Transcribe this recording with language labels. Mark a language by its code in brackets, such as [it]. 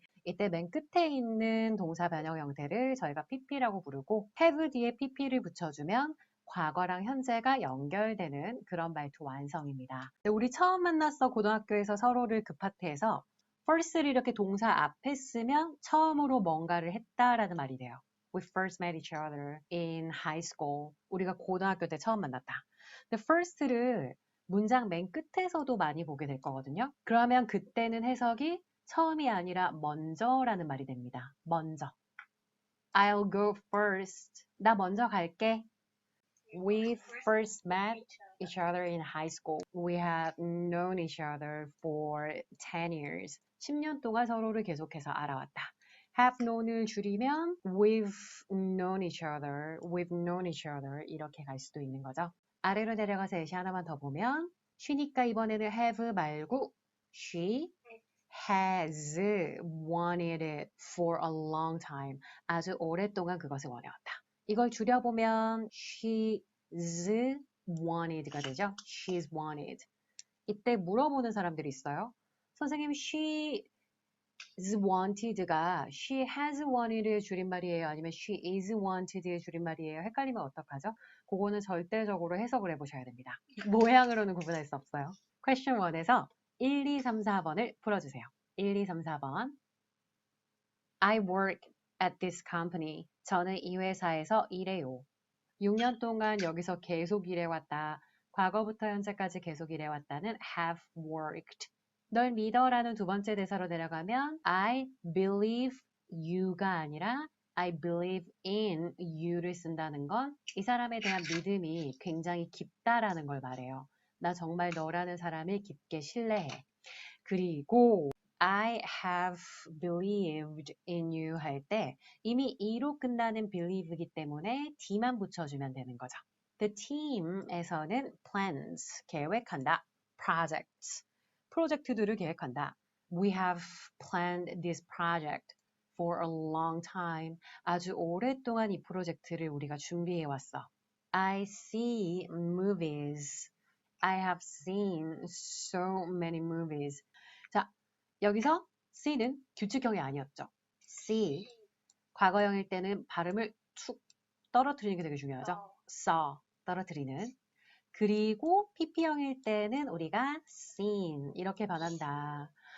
[ko] 이때 맨 끝에 있는 동사 변형 형태를 저희가 pp라고 부르고 have 뒤에 pp를 붙여주면 과거랑 현재가 연결되는 그런 말투 완성입니다. 우리 처음 만났어 고등학교에서 서로를 그 파트에서 first를 이렇게 동사 앞에 쓰면 처음으로 뭔가를 했다라는 말이 돼요. [en] We first met each other in high school. [ko] 우리가 고등학교 때 처음 만났다. 근데 first를 문장 맨 끝에서도 많이 보게 될 거거든요. 그러면 그때는 해석이 처음이 아니라 먼저라는 말이 됩니다. [en] 먼저. I'll go first. [ko] 나 먼저 갈게. [en] We first met each other in high school. We have known each other for 10 years. [ko] 10년 동안 서로를 계속해서 알아왔다. [en] have known을 줄이면 we've known each other, we've known each other [ko] 이렇게 갈 수도 있는 거죠. 아래로 내려가서 예시 하나만 더 보면 쉬니까 이번에는 have 말고 [en] she has wanted it for a long time. [ko] 아주 오랫동안 그것을 원해왔다. 이걸 줄여보면 she's wanted가 되죠. [en] she's wanted. [ko] 이때 물어보는 사람들이 있어요. 선생님, she's wanted가 she has wanted의 줄임말이에요? 아니면 she is wanted의 줄임말이에요? 헷갈리면 어떡하죠? 그거는 절대적으로 해석을 해보셔야 됩니다. 모양으로는 구분할 수 없어요. question 1에서 1, 2, 3, 4번을 풀어주세요. [en] 1, 2, 3, 4번. I work at this company. [ko] 저는 이 회사에서 일해요. 6년 동안 여기서 계속 일해왔다. 과거부터 현재까지 계속 일해왔다는 have worked. 널 믿어라는 두 번째 대사로 내려가면 [en] I believe you [ko] 가 아니라 [en] I believe in you [ko] 를 쓴다는 건 이 사람에 대한 믿음이 굉장히 깊다라는 걸 말해요. 나 정말 너라는 사람을 깊게 신뢰해. 그리고 [en] I have believed in you [ko] 할 때 이미 E로 끝나는 believe이기 때문에 D만 붙여주면 되는 거죠. The team에서는 plans, 계획한다. projects, 프로젝트들을 계획한다. [en] We have planned this project for a long time. [ko] 아주 오랫동안 이 프로젝트를 우리가 준비해왔어. [en] I see movies. I have seen so many movies. [ko] 자, 여기서 C는 규칙형이 아니었죠. C, 과거형일 때는 발음을 툭 떨어뜨리는 게 되게 중요하죠. saw, 떨어뜨리는. 그리고 PP형일 때는 우리가 seen 이렇게 변한다.